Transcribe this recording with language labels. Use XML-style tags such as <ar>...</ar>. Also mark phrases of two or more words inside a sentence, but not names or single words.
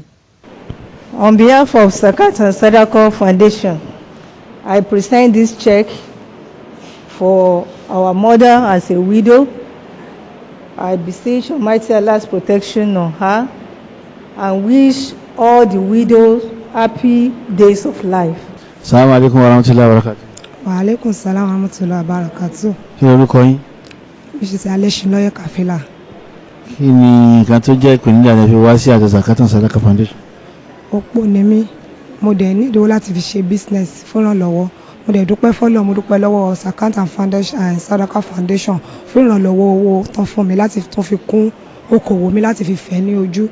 <en>On behalf of Zakat and Sadaqah Foundation, I present this check for our mother as a widow. I beseech Almighty Allah's protection on her and wish all the widows happy days of life.</en> <ar>السلام عليكم ورحمة الله وبركاته. وعليكم السلام ورحمة الله وبركاته.</ar> <yo>Kí lorúkọ yín? Mrs. Aleshinloye Kafila. Kí ni nǹkan tó jẹ́ ìpèníjà lẹ fi wá sí àjọ Zakat and Sadaqah Foundation? Opó ni mí, mo dẹ̀ ní ìdíwọ́ láti fi ṣe business fúnrànlọ́wọ́. Mo dẹ̀ dúpẹ́ fọ́lọ́, mo dúpẹ́ lọ́wọ́ Zakat and Sadaqah Foundation fún ìrànlọ́wọ́ owó tán fún mi láti tún fi kún okòwò mi láti fi fẹ́ ní ojú.</yo>